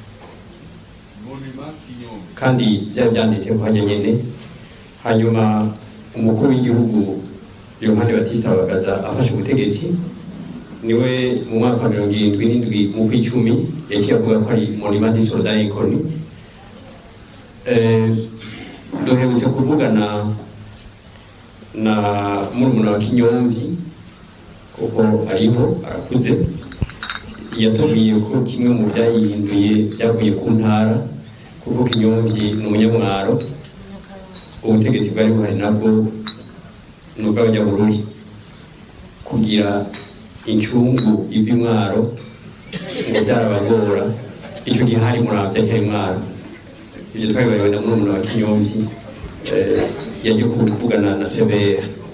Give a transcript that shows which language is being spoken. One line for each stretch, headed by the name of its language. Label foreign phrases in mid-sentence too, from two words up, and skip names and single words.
Rundi: kandi byanditse ko nyene hanyuma umukuru w'igihugu Yohani Batista Bagaza afashe ubutegetsi niwe mu mwaka 77 mu kwicumi yaciye avuga ko ari
French: Monument des soldats inconnus.
Rundi: Duherutse kuvugana na murumuna wa Kinyomvyi kuko ariho arakuze yatubwiye ko kimwe mu byayihinduye byavuye ku ntara kuko Kinyomvyi ni umunyamwaro ubutegetsi bwari buhari nabwo n'ubw'abanyabururi kugira incungu y'imwaro ngo byarabagora icyo gihe hari muravya cyari mwaro ibyo twabibaye na murumuna wa Kinyomvyi yaje kuvugana na Severa